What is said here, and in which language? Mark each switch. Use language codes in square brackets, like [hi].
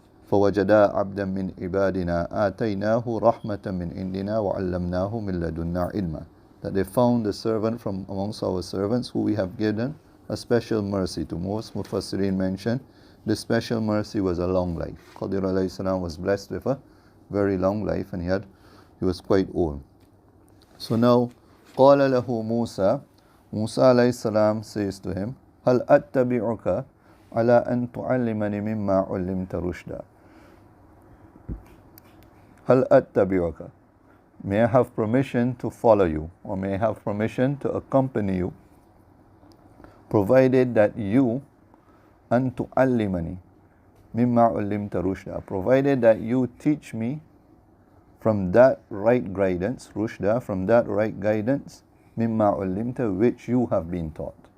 [ar] فَوَجَدَا عَبْدًا مِّنْ عِبَادِنَا آتَيْنَاهُ رَحْمَةً مِّنْ عِنْدِنَا وَعَلَّمْنَاهُ مِنْ لَدُنَّا عِلْمًا. [en] That they found a servant from amongst our servants who we have given a special mercy to. Most Mufassirin mentioned this special mercy was a long life. Khadir alayhi salam was blessed with a very long life, and he was quite old. So now, [ar] قَالَ لَهُ مُوسَى, [en] Musa alayhi salam says to him, [ar] هَلْ أَتَّبِعُكَ عَلَىٰ أَن تُعَلِّمَنِ مِمَّا عُلِّمْتَ رُشْدًا. Hal attabi'uka. [en] May I have permission to follow you, or may I have permission to accompany you, provided that you [ar] an tu'allimani mimma ullimta rushda, [en] provided that you teach me from that right guidance, rushda, from that right guidance, [ar] mimma ullimta, [en] which you have been taught.